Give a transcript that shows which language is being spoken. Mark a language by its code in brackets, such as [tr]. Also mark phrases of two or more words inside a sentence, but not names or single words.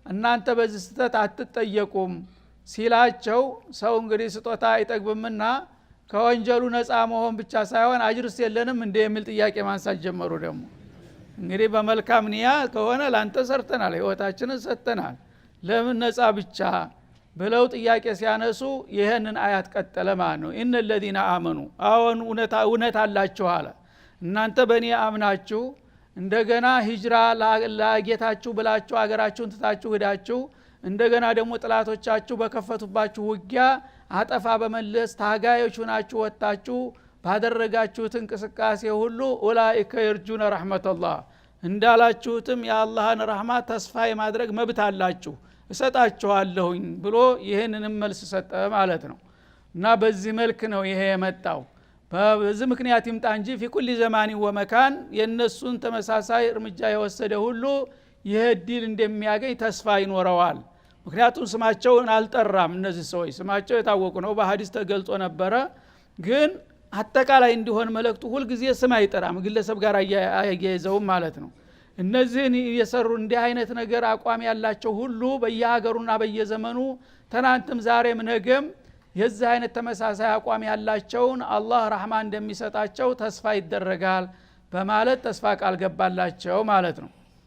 [am] እናንተ በዚህ ስተት አትጠየቁም ሲላቸው ሰው እንግዲህ ስጦታ አይጠግብምና ከወንጀሉ ነፃ መሆን ብቻ ሳይሆን አጅርስ የለንም እንደ የሚል ጥያቄ ማንሳት ጀመሩ። ደግሞ እንግዲህ በመልካም ንያ ከሆነ ላንተ ሰርተናል ህይወታችንን ሰጥተናል ለምን ነፃ ብቻ ብለው ጥያቄ ሲያነሱ ይሄንን አያት ቀጠለ ማለት ነው። [ar] إن الذين آمنوا [am] አሁን እውነት አላችሁ አለ እናንተ በእኔ አምናችሁ እንደገና ሂጅራ ለጌታችሁ ብላችሁ አገራችሁን ትታችሁ ሄዳችሁ እንደገና ደግሞ ጥላቶቻችሁ በከፈቱባችሁ ውጊያ አጠፋ በመለስ ታጋዮች ሆናችሁ ወጣችሁ ባደረጋችሁት እንቅስቃሴ ሁሉ ኡላኢከ [ar] يرجون رحمة الله [am] እንዳላችሁትም የአላህን ረህመት ተስፋ የማድረግ መብት አላችሁ እሰጣችኋለሁኝ ብሎ ይሄንንም መልስ ሰጠ ማለት ነው። እና በዚህ መልክ ነው ይሄ የመጣው። በዚህ ምክንያት ይምጣ እንጂ [ar] في كل زمان ومكان [am] የነሱን ተመሳሳይ እርምጃ የወሰደ ሁሉ ይሄ ዲል እንደሚያገኝ ተስፋ ይኖረዋል። ምክንያቱም ስማቸውን አልጠራም። እነዚህ ሰዎች ስማቸው የታወቁ ነው በሐዲስ ተገልጾ ነበረ። ግን አጠቃላይ እንዲሆን መልእክቱ ሁሉ ጊዜ ስም አይጠራም ግለሰብ ጋር አያይዘው ማለት ነው። እነዚህን የሰሩ እንዲህ አይነት ነገር አቋም ያላቸው ሁሉ በየሀገሩና በየዘመኑ ትናንትም ዛሬም ነገም የዚህ አይነት ተመሳሳይ አቋም ያላቸውን አላህ ረህማ እንደሚሰጣቸው ተስፋ ይደረጋል በማለት ተስፋ ቃል ገባላቸው ማለት ነው።